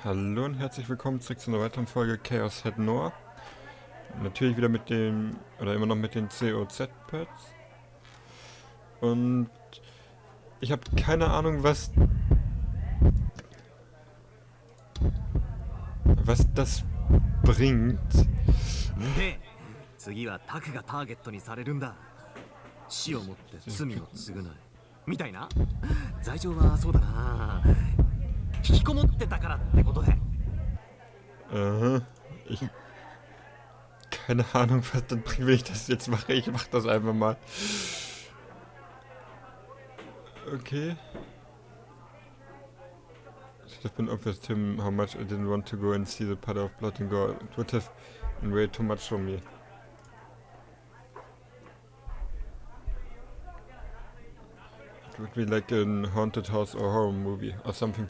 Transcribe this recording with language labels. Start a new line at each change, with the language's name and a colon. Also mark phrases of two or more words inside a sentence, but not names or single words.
German: Hallo und herzlich willkommen zurück zu einer weiteren Folge Chäos Noir. Natürlich wieder mit dem, oder immer noch mit den COZ-Pads. Und ich habe keine Ahnung, was das bringt.
Japanese: で、次はタクがターゲットにされるんだ。死をもって罪を償う。みたいな。罪状はそうだな。引きこもってたからってことで。
German: Keine Ahnung, was das bringt, wenn ich das jetzt mache. Ich mache das einfach mal. Okay.
English: It should have been obvious to him how much I didn't want to go and see the part of Blut and Gore. It would have been way too much for me. It would be like a haunted house or horror movie, or something.